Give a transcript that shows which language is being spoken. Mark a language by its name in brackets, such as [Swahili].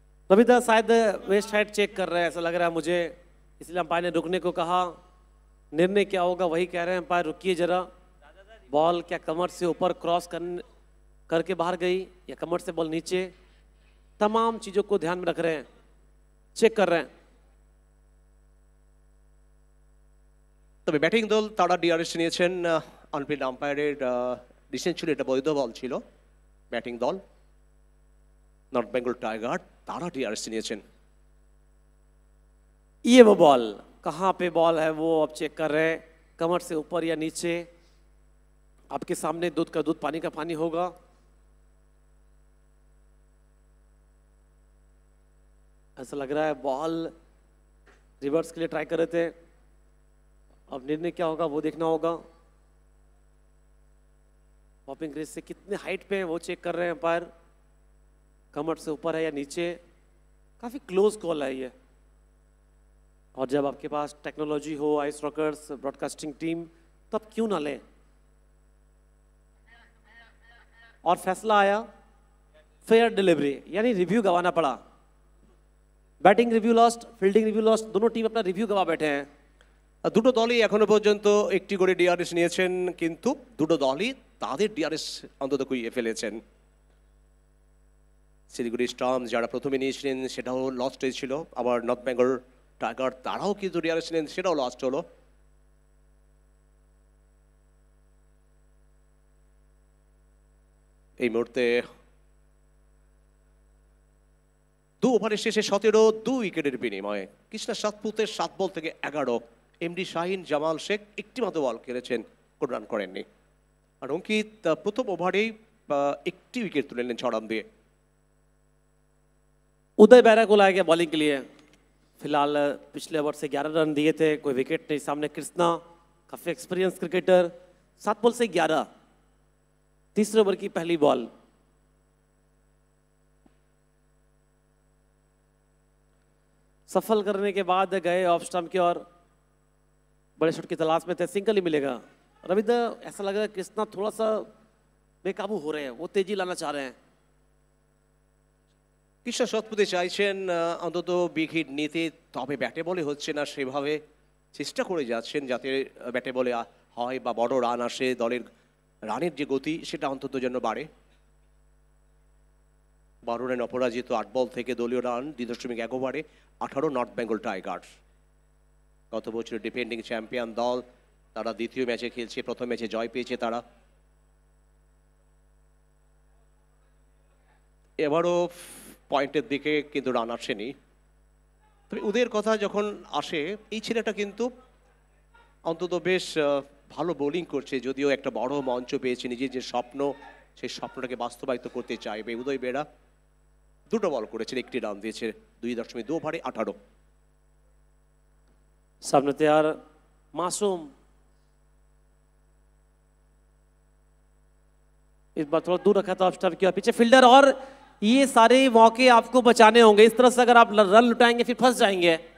[Hindi] रविदा शायद west side check कर रहे हैं, ऐसा लग रहा है मुझे, इसलिए अंपायर ने रुकने को कहा। निर्णय क्या होगा वही कह रहे हैं अंपायर, रुकिए जरा। बॉल क्या कमर से ऊपर क्रॉस करके बाहर गई या कमर से बॉल नीचे, तमाम चीज़ों को ध्यान में रख रहे हैं, চেক कर रहे हैं। [Bangla] তবে ব্যাটিং দল তারা ডিআরএস নিয়েছেন, আনফিল্ড আম্পায়ারের ডিসিশন ছিল এটা বৈধ বল ছিল। ব্যাটিং দল নর্থ বেঙ্গল টাইগার তারা ডিআরএস নিয়েছেন। [Hindi] ये वो बॉल, कहाँ पे बॉल है वो अब चेक कर रहे हैं, कमर से ऊपर या नीचे। आपके सामने दूध का दूध पानी का पानी होगा। ऐसा लग रहा है बॉल रिवर्स के लिए ट्राई कर रहे थे, अब निर्णय क्या होगा वो देखना होगा। पॉपिंग क्रीज से कितने हाइट पे है वो चेक कर रहे हैं अंपायर, कमर से ऊपर है या नीचे। काफ़ी क्लोज कॉल है ये, और जब आपके पास टेक्नोलॉजी हो, आइस रॉकर्स ब्रॉडकास्टिंग टीम, तो आप क्यों ना लें। और फैसला आया फेयर डिलीवरी, यानी रिव्यू गंवाना पड़ा। [Bangla] Batting review lost, fielding review lost, দুটো টিম আপনার রিভিউ [Hindi] গवा बैठे हैं। [Bangla] দুটো দলই এখনো পর্যন্ত একটি করে ডিআরএস নিয়েছেন, কিন্তু দুটো দলই তাদের ডিআরএস অন্তত কুইয়ে ফেলেছেন। শিলিগুড়ি স্টর্ম যারা প্রথমে নিয়েছিলেন সেটাও লস্ট হয়েছিল, আবার নর্থ বেঙ্গল টাইগার তারাও কিন্তু ডিআরএস নিলেন, সেটাও লস্ট হলো। এই মুহূর্তে 2 ওভারের শেষে 17 2 উইকেটের বিনিময়ে কৃষ্ণা সাতপুতের 7 বল থেকে 11, এমডি শাহিন জামাল শেখ একটি মাত্র বল খেলেছেন, কোন রান করেননি। আর অঙ্কিত প্রথম ওভারেই একটি উইকেট তুলে নিলেন 6 রান দিয়ে। [Hindi] उदय बेहरा को लाया गया बॉलिंग के लिए। फिलहाल पिछले ओवर से 11 रन दिए थे, कोई विकेट नहीं। सामने कृष्णा, काफ़ी एक्सपीरियंस क्रिकेटर, 7 बॉल से 11, तीसरे ओवर की पहली बॉल। सफल करने के बाद गए ऑफ स्टंप की ओर, बड़े शॉट की तलाश में थे, सिंगल ही मिलेगा। रविंद्र, ऐसा लगा कृष्णा थोड़ा सा बेकाबू हो रहे हैं, वो तेजी लाना चाह रहे हैं। [Bangla] কৃষ্ণা সাতপুতে চাইছেন অন্তত বিগ হিট নিতে, তবে ব্যাটে বলে হচ্ছে না সেভাবে। চেষ্টা করে যাচ্ছেন যাতে ব্যাটে বলে হয় বা বড় রান আসে, দলের রানের যে গতি সেটা অন্তত যেন বাড়ে। 12 রান অপরাজিত, 8 বল থেকে দলীয় রান 2.1 ওভারে 18 নর্থ বেঙ্গল টাইগার। গত বছর ডিফেন্ডিং চ্যাম্পিয়ন দল, তারা দ্বিতীয় ম্যাচে খেলছে, প্রথম ম্যাচে জয় পেয়েছে তারা। এবারও পয়েন্টের দিকে কিন্তু রান আসেনি। তবে ওদের কথা যখন আসে, এই ছেলেটা কিন্তু অন্তত বেশ ভালো বোলিং করছে, যদিও একটা বড় মঞ্চ পেয়েছে, নিজের যে স্বপ্ন সেই স্বপ্নটাকে বাস্তবায়িত করতে চাইবে। উদয় বেরা 2টো বল করেছেন, 1টি রান দিয়েছে, 2.2 ওভারে 18। [Hindi] सामने तैयार मासूम, इस बार थोड़ा दूर रखा था ऑफ स्टंप के पीछे फील्डर, और ये सारे मौके आपको बचाने होंगे। इस तरह से अगर आप रन लुटाएंगे फिर फंस जाएंगे।